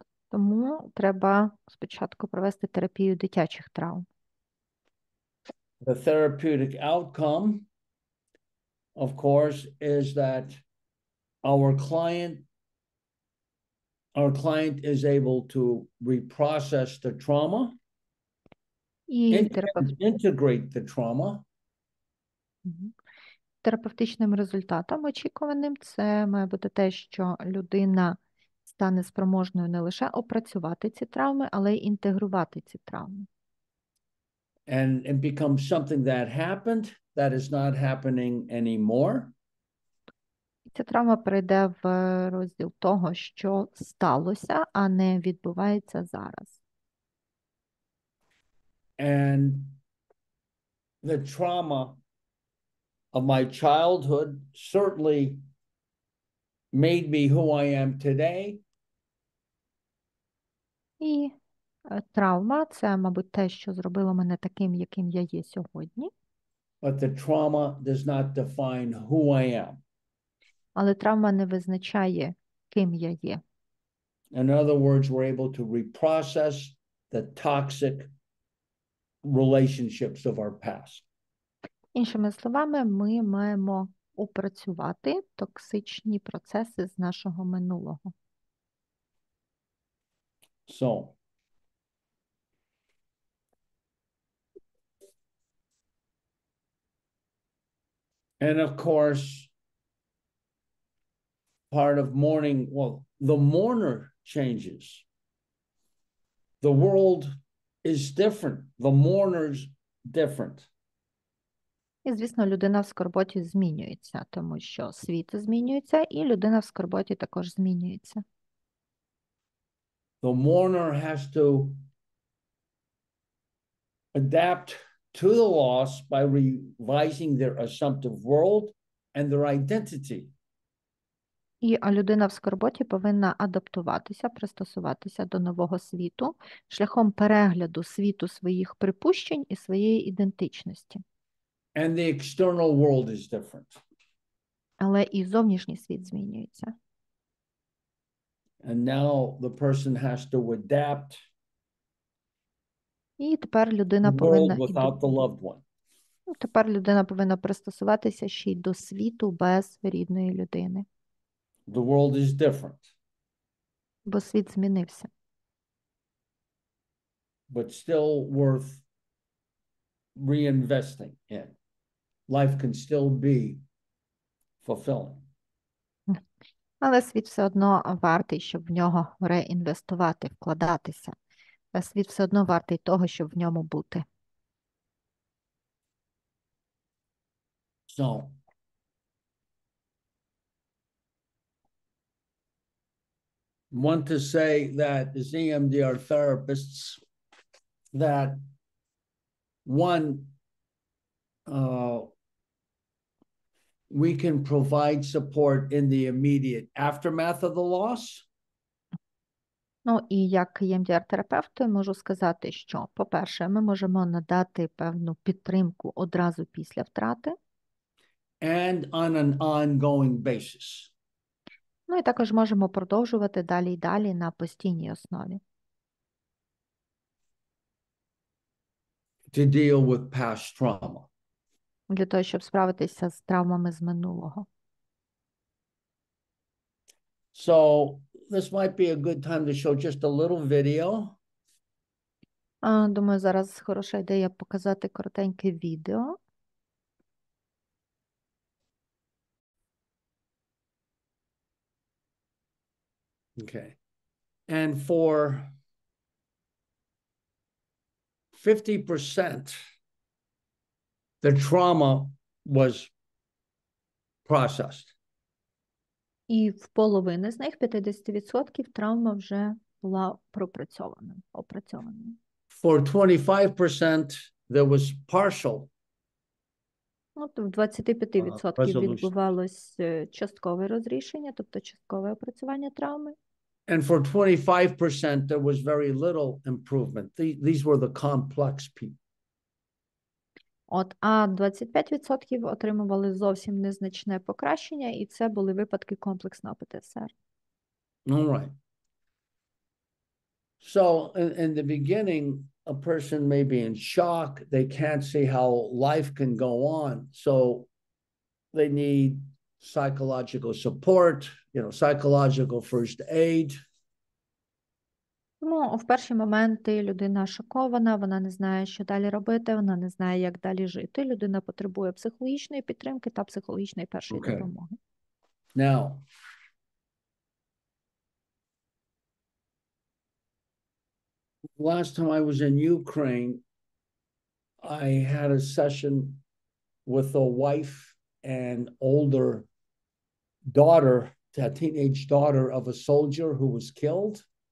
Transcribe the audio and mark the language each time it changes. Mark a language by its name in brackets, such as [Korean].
[Ukrainian] Тому треба спочатку провести терапію дитячих травм. [English] The therapeutic outcome, of course, is that our client is able to reprocess the trauma, [Ukrainian] І [English] integrate the trauma. [Ukrainian] Терапевтичним результатом очікуваним це має бути те, що людина стане спроможною не лише опрацювати ці травми, але й інтегрувати ці травми. [English] And it becomes something that happened that is not happening anymore. [Ukrainian] Ця травма перейде в розділ того, що сталося, а не відбувається зараз. [English] And the trauma of my childhood certainly made me who I am today. [Ukrainian] І травма – це, мабуть, те, що зробило мене таким, яким я є сьогодні. [English] But the trauma does not define who I am. [Ukrainian] Але травма не визначає, ким я є. [English] In other words, we're able to reprocess the toxic relationships of our past. [Ukrainian] Іншими словами, ми маємо опрацювати токсичні процеси з нашого минулого. [English] So, and of course, part of mourning, well, the mourner changes. The world is different. The mourner's different. [Ukrainian] І, звісно, людина в скорботі змінюється, тому що світ змінюється, і людина в скорботі також змінюється. [English] The mourner has to adapt to the loss by revising their assumptive world and their identity. [Ukrainian] І людина в скорботі повинна адаптуватися, пристосуватися до нового світу шляхом перегляду світу своїх припущень і своєї ідентичності. [English] And the external world is different. [Ukrainian] Але і зовнішній світ змінюється. [English] And now the person has to adapt [Ukrainian] І тепер людина [English] the world [Ukrainian] повинна [English] without the loved one. [Ukrainian] тепер людина повинна пристосуватися ще й до світу без рідної людини, [English] The world is different, [Ukrainian] бо світ змінився. [English] but still worth reinvesting in. Life can still be fulfilling. [Ukrainian] Але світ все одно вартий, щоб в нього реінвестувати, вкладатися. Світ все одно вартий того, щоб в ньому бути. [English] So, want to say that as EMDR therapists, that one, we can provide support in the immediate aftermath of the loss. [Ukrainian] Ну, і як EMDR-терапевт можу сказати, що, по-перше, ми можемо надати певну підтримку одразу після втрати. [English] And on an ongoing basis. [Ukrainian] Ну, і також можемо продовжувати далі і далі на постійній основі. [English] To deal with past trauma. [Ukrainian] Для того, щоб справитися з травмами з минулого. [English] So this might be a good time to show just a little video. [Ukrainian] Думаю, зараз хороша ідея показати коротеньке відео. [English] Okay. And for 50%, the trauma was processed. [Ukrainian] І в половини з них, 50%, травма вже була опрацьована. [English] For 25%, there was partial [Ukrainian] От в 25% [English] resolution. [Ukrainian] відбувалось часткове розрішення, тобто часткове опрацювання травми. [English] And for 25%, there was very little improvement. These were the complex people. [Ukrainian] А 25% отримували зовсім незначне покращення, і це були випадки комплексного ПТСР. [English] All right. So in the beginning, a person may be in shock. They can't see how life can go on. So they need psychological support, psychological first aid. [Ukrainian] Ну, в перші моменти людина шокована, вона не знає, що далі робити, вона не знає, як далі жити. Людина потребує психологічної підтримки та психологічної першої допомоги. [English] Now, last time I was in Ukraine, I had a session with a wife and older daughter, a teenage daughter of a soldier who was killed.